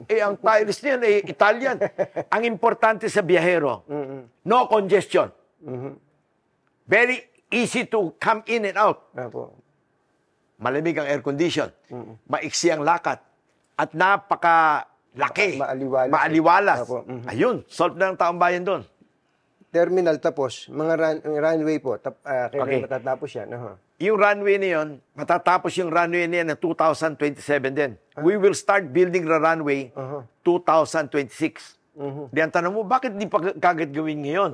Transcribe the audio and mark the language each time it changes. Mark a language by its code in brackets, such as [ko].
[tl] Ang tiles niyan Italian. Ang importante sa biyahero, [en] no congestion. Very easy to come in and out. [tl] Opo. Malamig ang air condition. Maiksi ang lakat. At napakalaki. Maaliwalas. Opo. Ayun, solve na ng taong bayan doon. Terminal tapos, mga runway po, kailan Okay. matatapos yan? Yung runway na yun, matatapos yung runway na yan ng 2027 din. [en] We will start building the runway 2026. [tl] Di ang tanong mo, bakit di pa kagad gawin ngayon?